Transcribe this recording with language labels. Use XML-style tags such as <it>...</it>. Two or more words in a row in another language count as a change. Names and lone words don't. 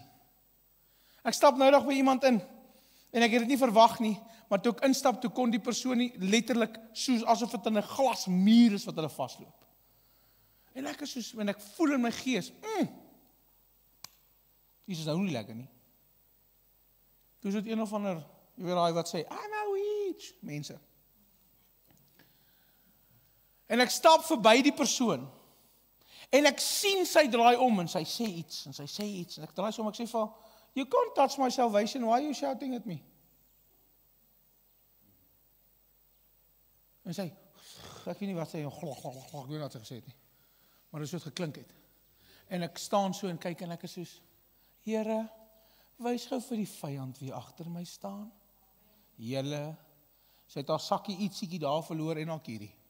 <af>Ek stap nou nog by iemand in, en ek het dit nie verwag nie, maar toe ek instap, toe kon die persoon nie letterlik, soos asof het in 'n glasmuur is wat hulle vasloop. En ek is soos, en ek voel in my gees, iets is nou nie lekker nie. Toe is dit een of ander, jy weet daai wat sê,</af> <en>I know each,</en> <af>mense. En ek stap verby die persoon, en ek sien sy draai om, en sy sê iets, en ek draai so om, ek sê vir haar,</af> <en>you can't touch my salvation, why are you shouting at me?</en> <af>En sy, ek weet nie wat sy, ek weet nie wat sy gesê het nie, maar dit is so geklink het. En ek staan so en kyk, en ek is soos, Here, wys gou vir die vyand wie agter my staan. Julle, sy het haar sakkie ietsiekie daar verloor en haar kierie.</af>